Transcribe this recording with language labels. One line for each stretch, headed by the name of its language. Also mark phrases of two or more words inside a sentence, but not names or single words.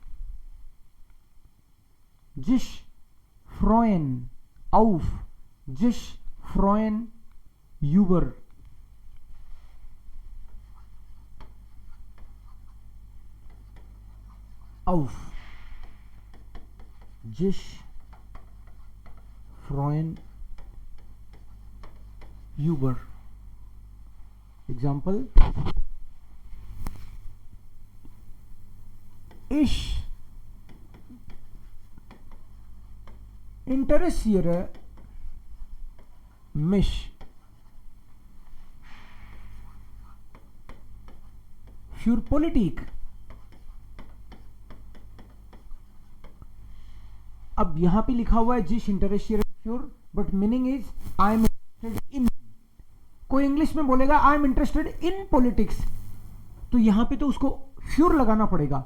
German: sich freuen auf, sich freuen über, auf, sich freuen über. एग्जाम्पल, इश interessiere mich für Politik।
Hindi: अब यहां पे लिखा हुआ है
German: sich interessier für,
English: but meaning is I am interested in.
Hindi: कोई इंग्लिश में बोलेगा
English: I am interested in politics,
Hindi: तो यहां पे तो उसको फ्यूर लगाना पड़ेगा।